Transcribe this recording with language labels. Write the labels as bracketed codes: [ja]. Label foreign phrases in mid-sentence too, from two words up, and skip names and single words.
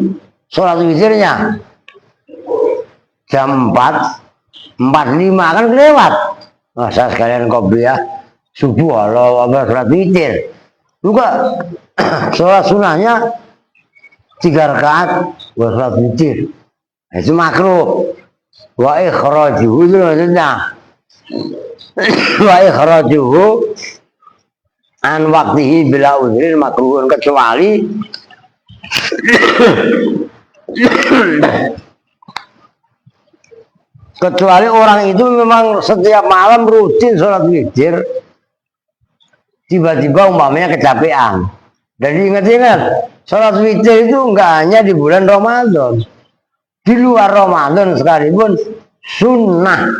[id] Sholat witirnya jam 4.45 kan kelewat. Masa sekalian kopiah subuh kalau apa sholat witir. Juga sholat sunahnya 3 rakaat buat sholat witir. Itu makruh. [ar] وإخراجه [id] itu maksudnya. [ar] وإخراجه عن وقته بلا عذر مكروه [id] kecuali orang itu memang setiap malam rutin sholat witir, tiba-tiba umpamanya kecapean. Dan ingat-ingat sholat witir itu enggak hanya di bulan Ramadan, di luar Ramadan sekalipun sunnah.